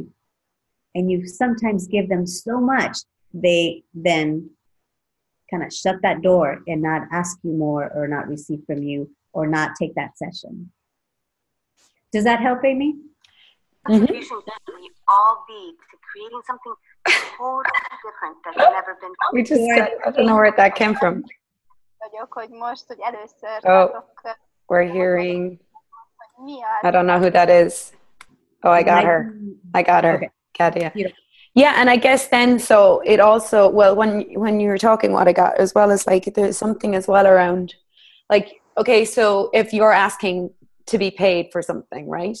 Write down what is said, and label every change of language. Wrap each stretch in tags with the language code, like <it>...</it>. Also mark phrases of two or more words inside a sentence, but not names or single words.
<en>And you sometimes give them so much, they then kind of shut that door and not ask you more or not receive from you or not take that session. Does that help, Amy? Mm-hmm. We all be to creating something totally different that's never been done. We just got, I don't know where that came from.</en> <hu>Hogy most, hogy először</hu> <en>we're hearing, I don't know who that is. Oh, I got her. Okay. Katia. Yeah, and I guess then, so it also, well, when you were talking, what I got as well is like, there's something as well around, like, okay, so if you're asking to be paid for something, right?</en>